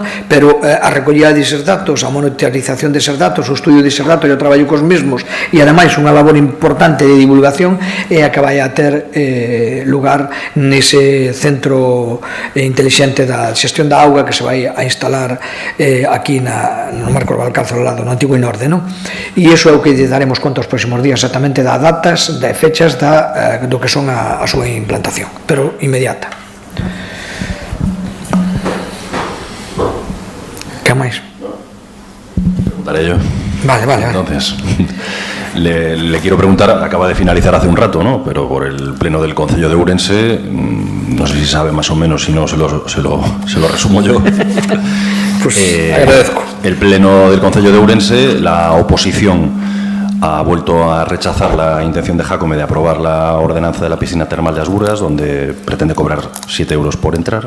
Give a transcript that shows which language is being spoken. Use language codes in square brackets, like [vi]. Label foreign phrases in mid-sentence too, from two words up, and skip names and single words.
[gl] Pero a recollida deses datos, a monitorización deses datos, o estudio deses datos e o traballo cos mesmos, e ademais unha labor importante de divulgación é a que vai a ter lugar nese centro inteligente da xestión da auga que se vai a instalar aquí no Marcos Valcárcel ao lado, no antigo Inorde, non? E iso é o que lle daremos conta os próximos días, exactamente das datas, de fechas do que son a súa implantación, pero inmediata. Que máis? [es] Preguntaré yo. Vale. Entonces, le quiero preguntar, acaba de finalizar hace un rato, ¿no? Pero por el pleno del Concello de Ourense, no sé si sabe más o menos, si no se lo resumo yo. Pues agradezco. El pleno del Concello de Ourense, la oposición ha vuelto a rechazar la intención de Jácome de aprobar la ordenanza de la piscina termal de Asburas, donde pretende cobrar 7 euros por entrar.